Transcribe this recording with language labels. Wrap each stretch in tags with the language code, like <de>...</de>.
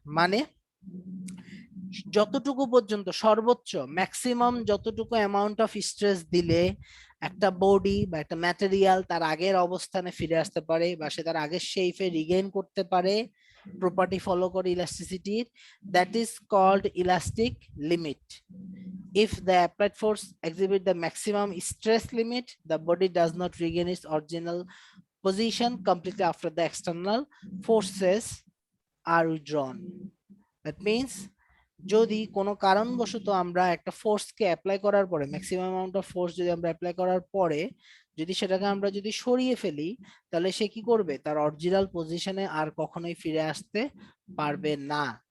<bn>মানে যতটুকু পর্যন্ত সর্বোচ্চ ম্যাক্সিমাম যতটুকু অ্যামাউন্ট অফ স্ট্রেস দিলে একটা বডি বা একটা ম্যাটেরিয়াল তার আগের অবস্থানে ফিরে আসতে পারে বা সে তার আগের শেপে রিগেইন করতে পারে প্রপার্টি ফলো করে ইলাস্টিসিটির,</bn> <en>That is called elastic limit. If the applied force exhibit the maximum stress limit, the body does not regain its original position completely after the external forces are withdrawn. That means</en> <bn>যদি কোনো কারণবশত আমরা একটা ফোর্সকে apply করার পরে, maximum amount of force যদি আমরা apply করার পরে যদি সেটাকে আমরা যদি সরিয়ে ফেলি, তাহলে সে কি করবে, তার অরিজিনাল পজিশনে আর কখনোই ফিরে আসতে পারবে না।</bn>